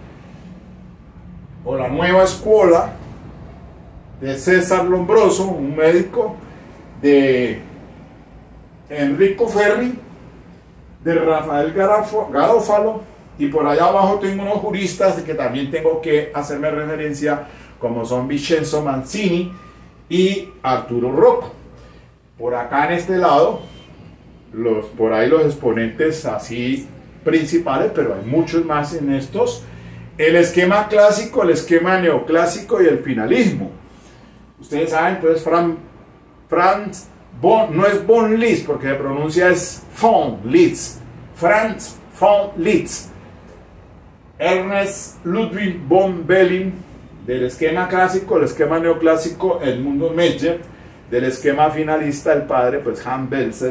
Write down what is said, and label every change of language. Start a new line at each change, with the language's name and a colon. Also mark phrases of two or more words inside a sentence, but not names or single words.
Spanish: o la nueva escuela de César Lombroso, un médico, de Enrico Ferri, de Rafael Garófalo, y por allá abajo tengo unos juristas de que también tengo que hacerme referencia, como son Vincenzo Mancini y Arturo Rocco. Por acá en este lado, por ahí los exponentes así principales, pero hay muchos más en estos: el esquema clásico, el esquema neoclásico y el finalismo. Ustedes saben, entonces Franz von, no es von Liszt, porque se pronuncia es von Liszt, Franz von Liszt, Ernest Ludwig von Belling, del esquema clásico, el esquema neoclásico, Edmundo Meyer, del esquema finalista, el padre, pues Hans Belzel.